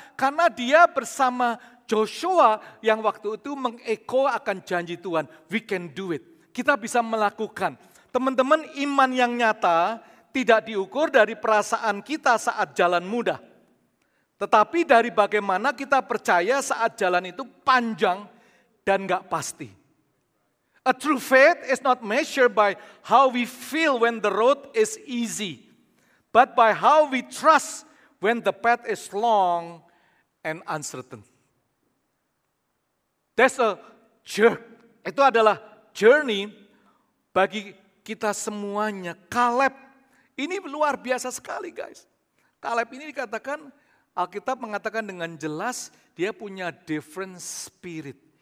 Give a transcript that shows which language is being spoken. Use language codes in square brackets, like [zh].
[id] Karena dia bersama Joshua yang waktu itu mengeko akan janji Tuhan. [en] We can do it. [id] Kita bisa melakukan. Teman-teman, iman yang nyata tidak diukur dari perasaan kita saat jalan mudah. Tetapi dari bagaimana kita percaya saat jalan itu panjang dan gak pasti. [en] A true faith is not measured by how we feel when the road is easy, but by how we trust when the path is long and uncertain. That's a journey. [id] Itu adalah journey bagi kita semuanya. Kaleb ini luar biasa sekali guys. Kaleb ini dikatakan, Alkitab mengatakan dengan jelas dia punya [en] different spirit.